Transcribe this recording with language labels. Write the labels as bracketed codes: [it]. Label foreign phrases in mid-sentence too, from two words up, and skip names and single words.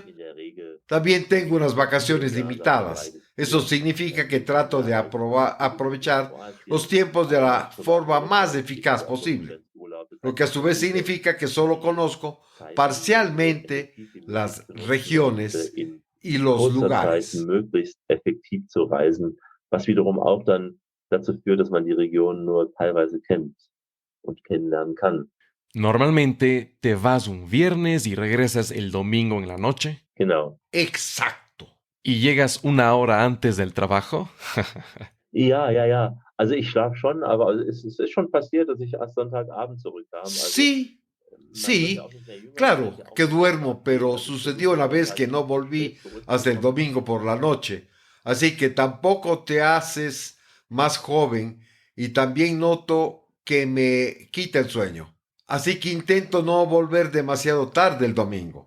[es] También tengo unas vacaciones limitadas. Eso significa que trato de aprovechar los tiempos de la forma más eficaz posible, lo que a su vez significa que solo conozco parcialmente las regiones y los lugares. [de] Möglichst effektiv zu reisen, was wiederum auch dann dazu führt, dass man die Region nur teilweise kennt und kennenlernen kann. [es] Normalmente te vas un viernes y regresas el domingo en la noche. [de] Genau. [es] Exacto. ¿Y llegas una hora antes del trabajo? [de] Ja. Also ich schlafe schon, aber es ist schon passiert, dass ich erst Sonntagabend zurückkam. [es] Sí, sí, claro que duermo, pero sucedió una vez que no volví hasta el domingo por la noche. Así que tampoco te haces más joven y también noto que me quita el sueño. Así que intento no volver demasiado tarde el domingo.